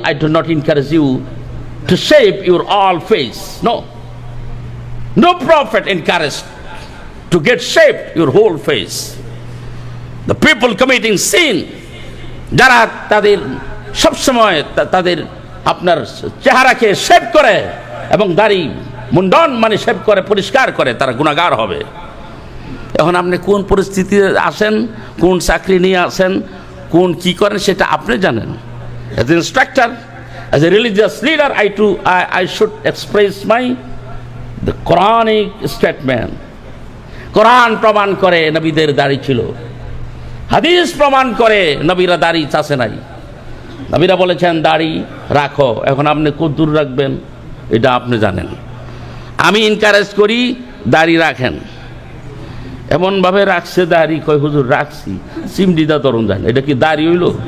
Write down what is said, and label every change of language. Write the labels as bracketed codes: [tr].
[en] I do not encourage you to shave your all face. No prophet encouraged to get shaved your whole face. The people committing sin, [bn] যারা তাদের সবসময় তাদের আপনার চেহারাকে shave করে এবং দাড়ি মুন্ডন মানে শেভ করে পরিষ্কার করে, তারা গুনাহগার হবে। এখন আপনি কোন পরিস্থিতিতে আসেন, কোন চাকরি নিয়ে আসেন, কোন কি করেন সেটা আপনি জানেন। [en] As an instructor, as a religious leader, I should express the Quranic statement. [bn] কোরআন প্রমাণ করে নবীদের দাড়ি ছিল, হাদিস প্রমাণ করে নবীরা দাড়ি চাষে নাই। নবীরা বলেছেন দাড়ি রাখো, এখন আপনি কদ্দুর রাখবেন এটা আপনি জানেন। আমি এনকারেজ করি দাড়ি রাখেন, এমনভাবে রাখছে দাড়ি, কয় হুজুর রাখছি চিমডিদা তরুণ যান, এটা কি দাড়ি হইল?